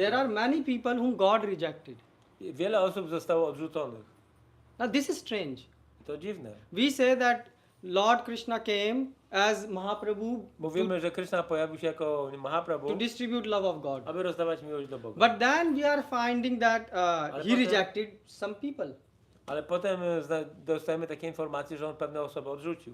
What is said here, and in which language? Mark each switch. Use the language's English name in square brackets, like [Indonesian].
[English] there are many people whom God rejected. [Polish] wiele osób zostało odrzuconych. [English] Now this is strange. [Polish] To dziwne. [English] We say that Lord Krishna came as Mahaprabhu [Polish] Mówimy, że Krishna pojawił się jako [English] to [Polish] Mahaprabhu, [English] distribute love of God. [Polish] aby rozdawać miłość do Boga. [English] But then we are finding that he [Polish] potem- [English] rejected some people, [Polish] Ale potem dostajemy takie informacje, że on pewne osoby odrzucił.